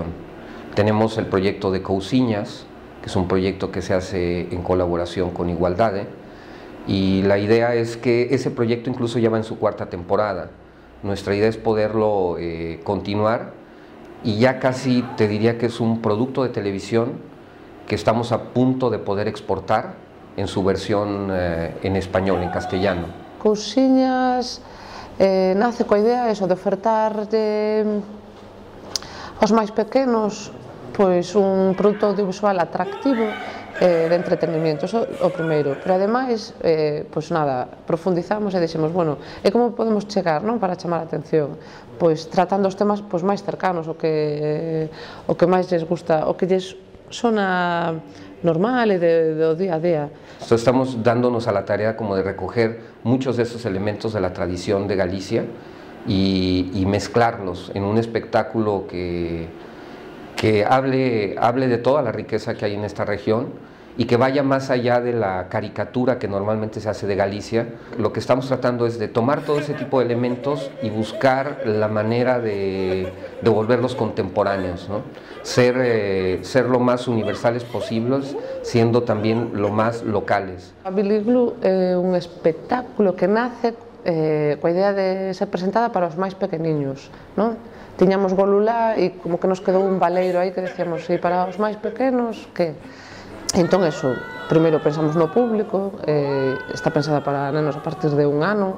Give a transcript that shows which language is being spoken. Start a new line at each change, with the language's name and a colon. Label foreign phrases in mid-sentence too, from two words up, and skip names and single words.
Spanish: Tenemos el proyecto de Cousiñas, que es un proyecto que se hace en colaboración con Igualdade, y la idea es que ese proyecto incluso ya va en su 4ª temporada. Nuestra idea es poderlo continuar, y ya casi te diría que es un producto de televisión que estamos a punto de poder exportar en su versión en español, en castellano.
Galician: Cousiñas nace coa idea de ofertar aos máis pequenos un produto audiovisual atractivo de entretenimiento, eso o primeiro, pero ademais profundizamos e dixemos, bueno, e como podemos chegar para chamar a atención? Tratando os temas máis cercanos, o que máis lles gusta, o que lles sona normal e do día a día.
Spanish: Estamos dándonos a la tarea como de recoger muchos de esos elementos de la tradición de Galicia y mezclarlos en un espectáculo que hable de toda la riqueza que hay en esta región y que vaya más allá de la caricatura que normalmente se hace de Galicia. Lo que estamos tratando es de tomar todo ese tipo de elementos y buscar la manera de volverlos contemporáneos, ¿no? Ser lo más universales posibles, siendo también lo más locales.
Galician: A Billy Glue é un espectáculo que nace coa idea de ser presentada para os máis pequeniños, non? Tiñamos Golulá e como que nos quedou un baleiro aí que decíamos, e para os máis pequenos, que? Entón, eso, primeiro pensamos no público, está pensada para nenos a partir de 1 ano.